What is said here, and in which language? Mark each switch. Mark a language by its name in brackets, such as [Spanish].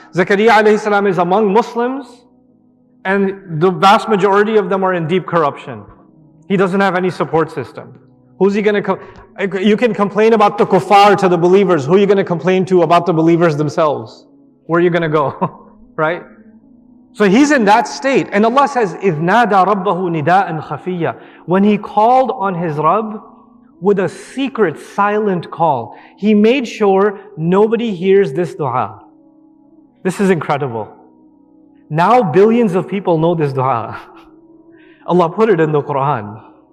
[English] Zakariya alayhi salam is among Muslims, and the vast majority of them are in deep corruption. He doesn't have any support system. Who's he going to You can complain about the kuffar to the believers. Who are you going to complain to about the believers themselves? Where are you going to go? Right? So he's in that state. And Allah says, [Arabic] إِذْ نَادَى رَبَّهُ نِدَاءً خَفِيًّا. [English] When he called on his Rabb with a secret, silent call, he made sure nobody hears this dua. This is incredible. Now billions of people know this dua. Allah put it in the Quran.